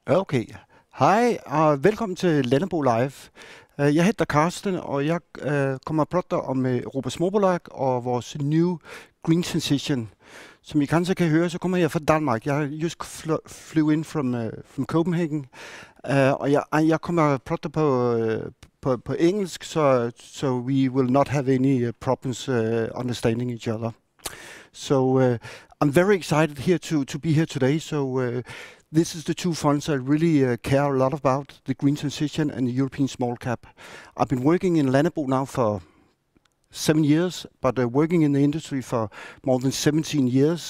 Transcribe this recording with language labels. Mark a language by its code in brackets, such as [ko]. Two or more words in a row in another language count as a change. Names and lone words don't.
[en] Okay. [da] Hej og velkommen til Lannebo Live. Jeg hedder Carsten, og jeg kommer at prate om Europas småbolag og vores [en] new green transition. [da] Som I kanskje kan høre, så kommer jeg fra Danmark. [en] Jeg just flew in from Copenhagen, [da] og jeg kommer at prate på engelsk, [en] so we will not have any problems understanding each other. So I'm very excited here to be here today. So this is the two funds I really care a lot about, the green transition and the European small cap. I've been working in Lannebo now for 7 years, but working in the industry for more than 17 years.